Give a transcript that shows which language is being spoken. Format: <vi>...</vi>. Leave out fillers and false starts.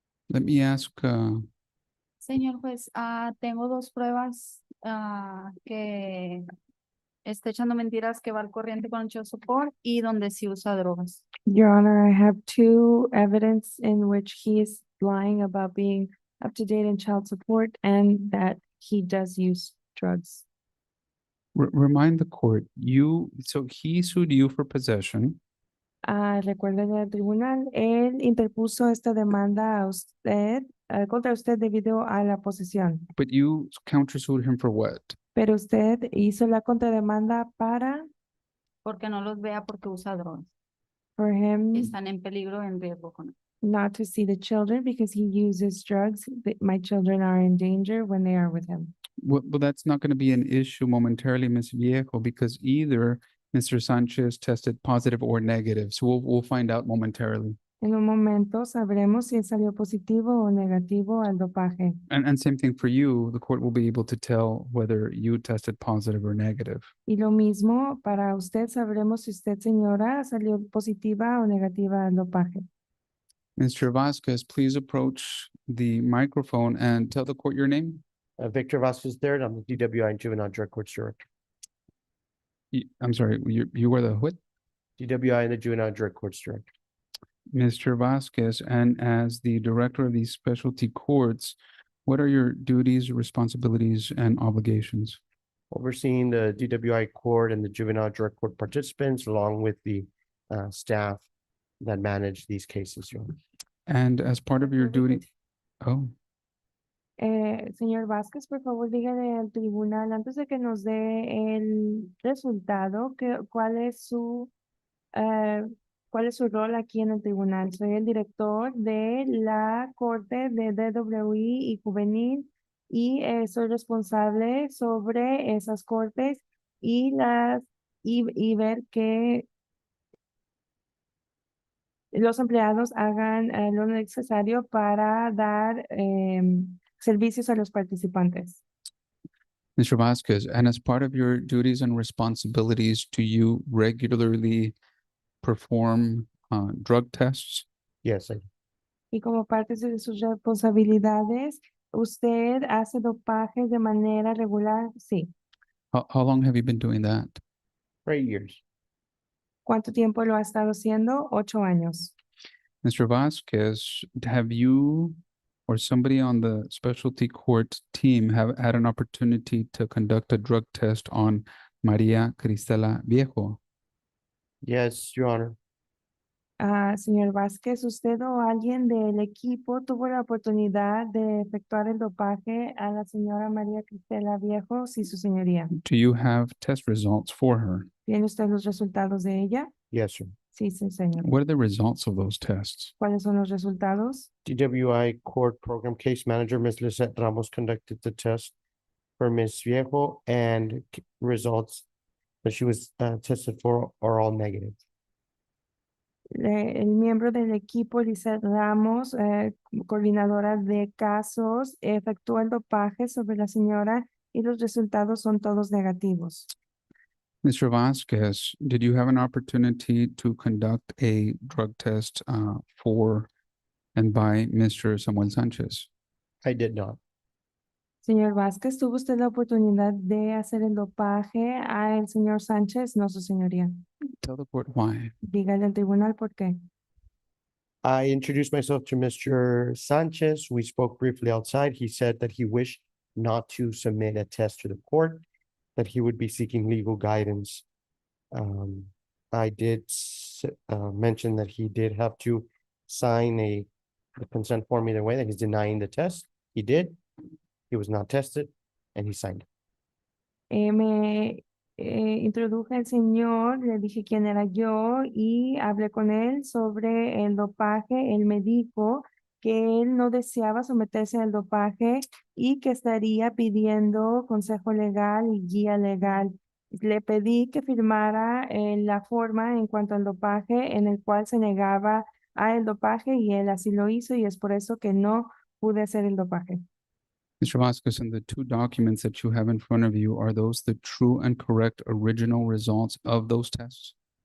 <en>Let me ask,</en> <es>Señor juez, tengo 2 pruebas que está echando mentiras que va al corriente con el child support y donde sí usa drogas.</es> <en>Your Honor, I have 2 evidence in which he is lying about being up to date in child support and that he does use drugs. remind the court, so he sued you for possession.</en> <es>Recuerden en el tribunal, él interpuso esta demanda a usted, contra usted debido a la posesión.</es> <en>But you countersued him for what?</en> <es>Pero usted hizo la contrademanda para, Porque no los vea porque usa drogas.</es> <en>for him,</en> <es>Están en peligro, en riesgo con él.</es> <en>not to see the children because he uses drugs. My children are in danger when they are with him. Well, that's not going to be an issue momentarily, Ms. Viejo, because either Mr. Sanchez tested positive or negative. So we'll find out momentarily.</en> <es>En un momento sabremos si él salió positivo o negativo al dopaje.</es> <en>And same thing for you, the court will be able to tell whether you tested positive or negative.</en> <es>Y lo mismo para usted, sabremos si usted, señora, salió positiva o negativa al dopaje.</es> <en>Mr. Vasquez, please approach the microphone and tell the court your name. Victor Vasquez III, I'm the DWI and Juvenile Drug Court Director. I'm sorry, you were the what? DWI and the Juvenile Drug Court Director. Mr. Vasquez, and as the director of these specialty courts, what are your duties, responsibilities, and obligations? Overseeing the DWI court and the juvenile drug court participants, along with the staff that manage these cases, Your Honor. And as part of your duty, oh,</en> <es>Señor Vázquez, por favor, dígale al tribunal antes de que nos dé el resultado, cuál es su rol aquí en el tribunal. Soy el director de la Corte de DWI y Juvenil y soy responsable sobre esas cortes y ver que los empleados hagan lo necesario para dar servicios a los participantes.</es> <en>Mr. Vasquez, and as part of your duties and responsibilities, do you regularly perform drug tests? Yes, I do.</en> <es>Y como parte de sus responsabilidades, ¿usted hace dopaje de manera regular? Sí.</es> <en>How long have you been doing that? For 8 years.</en> <es>¿Cuánto tiempo lo ha estado haciendo? 8 años.</es> <en>Mr. Vasquez, have you or somebody on the specialty court team have had an opportunity to conduct a drug test on María Cristela Viejo? Yes, Your Honor.</en> <es>Señor Vázquez, ¿usted o alguien del equipo tuvo la oportunidad de efectuar el dopaje a la señora María Cristela Viejo? Sí, su señoría.</es> <en>Do you have test results for her?</en> <es>¿Tiene usted los resultados de ella?</es> <en>Yes, sir.</en> <es>Sí, sí, señor.</es> <en>What are the results of those tests?</en> <es>¿Cuáles son los resultados?</es> <en>DWI Court Program Case Manager, Ms. Lizette Ramos, conducted the test for Ms. Viejo, and results that she was tested for are all negative. El miembro del equipo, Lizeth Ramos, coordinadora de casos, efectuó el dopaje sobre la señora y los resultados son todos negativos. Mr. Vasquez, did you have an opportunity to conduct a drug test for and by Mr. Samuel Sanchez? I did not.</en> <es>Señor Vázquez, ¿tuvo usted la oportunidad de hacer el dopaje al señor Sánchez? No, su señoría.</es> <en>Tell the court why.</en> <es>Dígale al tribunal por qué.</es> <en>I introduced myself to Mr. Sanchez. We spoke briefly outside. He said that he wished not to submit a test to the court, that he would be seeking legal guidance. I did mention that he did have to sign the consent form either way, that he's denying the test. He did. He was not tested, and he signed.</en> <es>Me introduje al señor, le dije quién era yo y hablé con él sobre el dopaje. Él me dijo que él no deseaba someterse al dopaje y que estaría pidiendo consejo legal y guía legal. Le pedí que firmara la forma en cuanto al dopaje en el cual se negaba a el dopaje y él así lo hizo y es por eso que no pude hacer el dopaje.</es> <en>Mr. Vasquez, and the two documents that you have in front of you, are those the true and correct original results of those tests?</en>